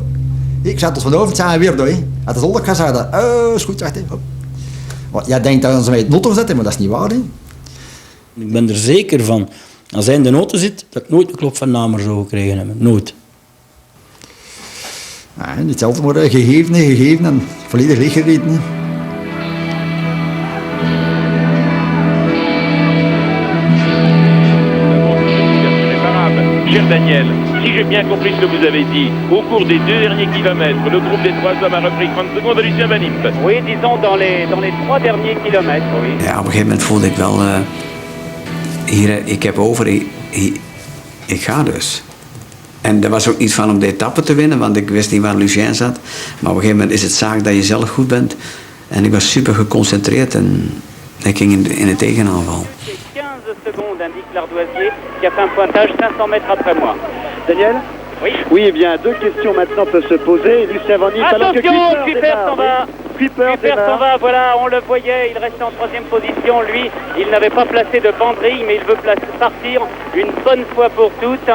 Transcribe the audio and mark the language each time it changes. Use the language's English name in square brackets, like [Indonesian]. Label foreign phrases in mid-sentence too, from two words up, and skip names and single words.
[Dutch] Ik zet ons vanavond, ik zei, weer door. Het is al dat ik ga zeggen, is goed, zegt hij. Jij denkt dat ze mij in de auto zetten, maar dat is niet waar. Hè. Ik ben er zeker van, als hij in de auto zit, dat ik nooit een klop van namer zou gekregen hebben. Nooit. Ja, niet altijd maar gegeven en volledig leeggereden. [French] Cher Daniel, si j'ai bien compris ce que vous avez dit, au cours des 2 derniers kilomètres, le groupe des 3 hommes a repris 30 secondes à Lucien Van Impe. Oui, disons dans les 3 derniers kilomètres, oui. [Dutch] Ja, op een gegeven moment voelde ik wel, hier, ik heb over, ik ga dus. En er was ook niet van om de etappe te winnen, want ik wist niet waar Lucien zat. Maar op een gegeven moment is het zaak dat je zelf goed bent. En ik was super geconcentreerd en ik ging in de tegenaanval. [French] 15 secondes, indique l'Ardoisier, qui a fait un pointage 500 mètres après moi. Daniel? Oui. Oui, eh bien, 2 questions maintenant peuvent se poser. Lucien Van Impe, alors que Kuiper s'en va. Kuiper s'en va, voilà, on le voyait, il restait en 3e position. Lui, il n'avait pas placé de banderille, mais il veut partir une bonne fois pour toutes.